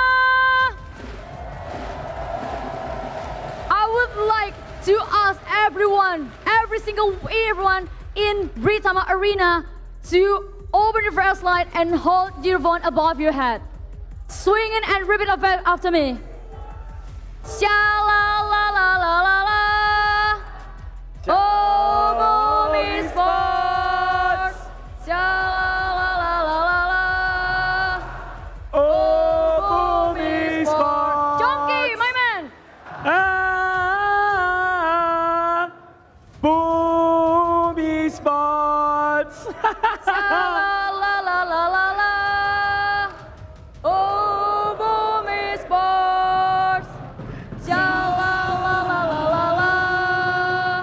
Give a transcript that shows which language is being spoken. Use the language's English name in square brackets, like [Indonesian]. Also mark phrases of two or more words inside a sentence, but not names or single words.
[English] I would like to ask everyone in Britoma Arena to open your flashlight and hold your phone above your head. Swing it and repeat after me. Sha la la la la la la. Oh, Boom Esports. Sha la la la la la. Oh, Boom Esports. Jonky, my man. Boom Esports. La la la la la la. Oh, Boom Esports. La la la la la la la.